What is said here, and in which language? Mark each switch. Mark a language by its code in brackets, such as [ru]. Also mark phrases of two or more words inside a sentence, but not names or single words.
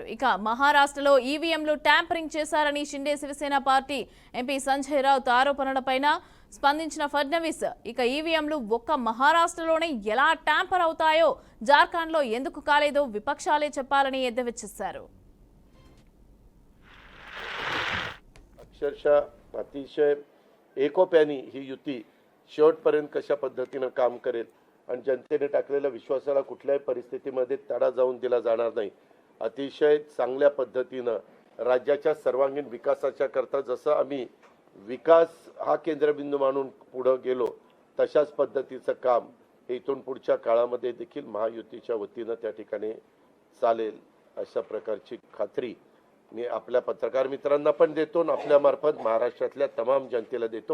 [te] ఇక మహారాష్ట్రలో ఈవీఎంలు ట్యాంపరింగ్ చేశారని షిండే శివసేన పార్టీ ఎంపీ సంజయ్ రావుత్ ఆరోపణలపైన స్పందించిన ఫడ్నవీస్ ఇక ఈవీఎంలు ఒక్క మహారాష్ట్రలోనే ఎలా ట్యాంపర్ అవుతాయో జార్ఖండ్లో ఎందుకు కాలేదో విపక్షాలే చెప్పాలని ఎద్దేవచ్చేశారు. [mr] अक्षरशः अतिशय एकोप्याने ही युती शेवटपर्यंत कशा पद्धतीनं काम करेल आणि जनतेने टाकलेल्या विश्वासाला कुठल्याही परिस्थितीमध्ये तडा जाऊन दिला जाणार नाही. अतिशय चांगल्या पद्धतीनं राज्याच्या सर्वांगीण विकासाच्या करता जसं आम्ही विकास हा केंद्रबिंदू मानून पुढे गेलो तशाच पद्धतीचं काम इथून पुढच्या काळामध्ये देखील महायुतीच्या वतीनं त्या ठिकाणी चालेल अशा प्रकारची खात्री मी आपल्या पत्रकार मित्रांना पण देतो आणि आपल्या मार्फत महाराष्ट्रातल्या तमाम जनतेला देतो.